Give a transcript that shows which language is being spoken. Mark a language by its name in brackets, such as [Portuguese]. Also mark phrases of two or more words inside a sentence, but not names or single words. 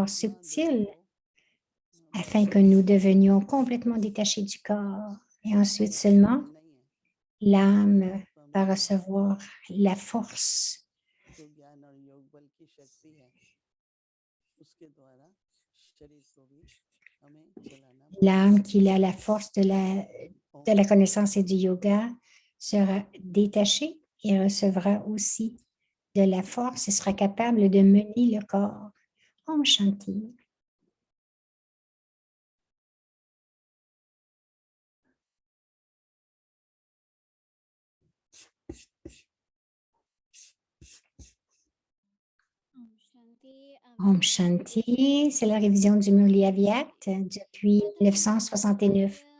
[Hindi] आत्मा [French] subtils [Hindi] देखो [French] afin que nous devenions complètement détachés du corps. Et ensuite seulement, [Hindi] नहीं है, [French] l'âme [Hindi] आत्मा [French] va [Hindi] में [French] recevoir la force, [Hindi] जो ज्ञान और योग बल की शक्ति है उसके द्वारा शरीर को भी हमें चलाना [French] l'âme [Hindi] पड़ेगा। [French] qui a la force de la connaissance et du yoga sera détachée et recevra aussi de la force et sera capable de mener le corps. [Hindi] ओम शान्ति। ओम शान्ति, [French] c'est la révision du Murli Aviat depuis 1969.